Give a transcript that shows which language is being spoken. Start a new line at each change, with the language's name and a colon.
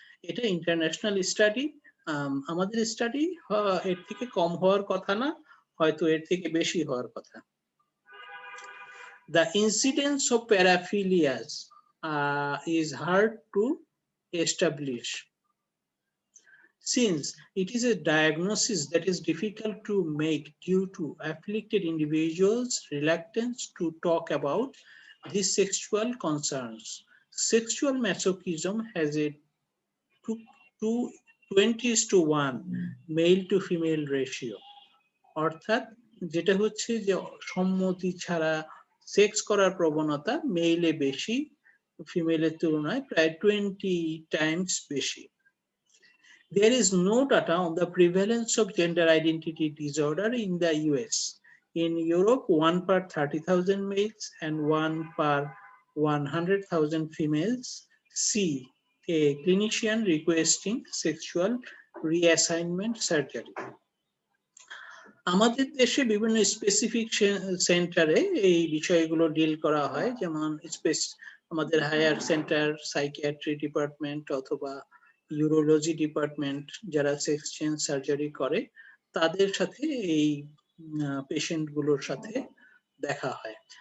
Bangla: এটা international study. আমাদের study এর থেকে কম হওয়ার কথা না, হয়তো এর থেকে বেশি হওয়ার কথা।
English: The incidence of paraphilias is hard to establish, since it is a diagnosis that is difficult to make due to afflicted individuals' reluctance to talk about these sexual concerns. Sexual masochism has a 20:1 male to female ratio.
Bangla: অর্থাৎ যেটা হচ্ছে যে সম্মতি ছাড়া sex করার প্রবণতা মেইলে বেশি, ফিমেলের তুলনায় প্রায় 20 times বেশি।
English: There is no data on the prevalence of gender identity disorder in the US. In Europe, 1 per 30,000 males and 1 per 100,000 females see a clinician requesting sexual reassignment surgery.
Bangla: আমাদের দেশে বিভিন্ন স্পেসিফিক সেন্টারে এই বিষয়গুলো ডিল করা হয়, যেমন আমাদের হায়ার সেন্টার সাইকিয়াট্রি ডিপার্টমেন্ট অথবা ইউরোলজি ডিপার্টমেন্ট, যারা সেক্স চেঞ্জ সার্জারি করে তাদের সাথে এই পেশেন্ট গুলোর সাথে দেখা হয়।